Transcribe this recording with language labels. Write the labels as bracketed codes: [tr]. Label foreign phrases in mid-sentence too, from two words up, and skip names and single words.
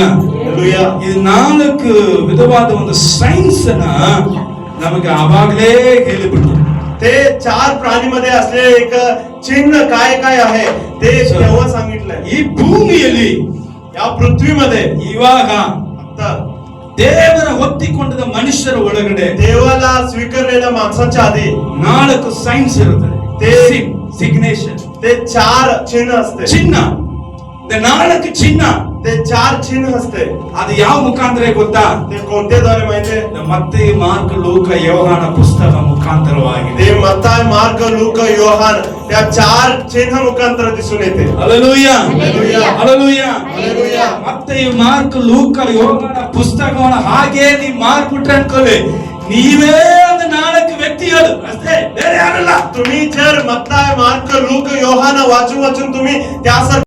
[mr] हालेलुया. [kn] ಈ ನಾಲ್ಕು ವಿಧವಾದ ಒಂದು ಸೈನ್ಸ್ ಅನ್ನ ನಮಗೆ ಆವಾಗಲೇ ಹೇಳಿಬಿಟ್ರು. [mr] ते चार प्राणीमध्ये असलेले एक चिन्ह काय काय आहे ते तेव्हा सांगितलंय. [kn] ಈ ಭೂಮಿಯಲ್ಲಿ [mr] या पृथ्वीमध्ये [kn] ಇವಾಗ [mr] आता [kn] ದೇವರ ಹೊತ್ತಿಕೊಂಡ ಮನುಷ್ಯರ ಒಳಗಡೆ [mr] देवाला स्वीकारलेल्या माणसाच्या आधी [kn] 4 ಸೈನ್ಸ್ ಇರುತ್ತದೆ. [mr] ते [kn] ಸಿಗ್ನೇಚರ್, [mr] ते चार चिन्ह असते. [kn] ಚಿನ್ನ. 4 ಚಿನ್ನ [mr] ते चार चिन्ह असते. [kn] ಅದು ಯಾವ ಮುಖಾಂತರ ಗೊತ್ತಾ? [mr] ते कोणत्याद्वारे माहितीये? [kn] ಮತ್ತೆ ಮಾರ್ಕ ಲೂಕ ಯೋಹಾನ ಪುಸ್ತಕ ಮುಖಾಂತರವಾಗಿದೆ. [mr] ते मत्ताय मार्क लूक योहान त्या चार चिन्ह मुखांतर दिसून येते. [kn] ಹಲ್ಲೆಲೂಯಾ. ಹಲ್ಲೆಲೂಯಾ. ಹಲ್ಲೆಲೂಯಾ. Hallelujah. ಮತ್ತೆ ಈ ಮಾರ್ಕ ಲೂಕ ಯೋಹಾನ ಪುಸ್ತಕವನ್ನು ಹಾಗೆ ನೀವು ಮಾರ್ಬಿಟ್ರೆ ಅನ್ಕೊಳ್ಳಿ, ನೀವೇ ಒಂದು 4 ವ್ಯಕ್ತಿಗಳು ಅಷ್ಟೇ, ಬೇರೆ ಯಾರಲ್ಲ. [mr] तुम्ही जर मत्ताय मार्क लूक योहान वाचून तुम्ही त्या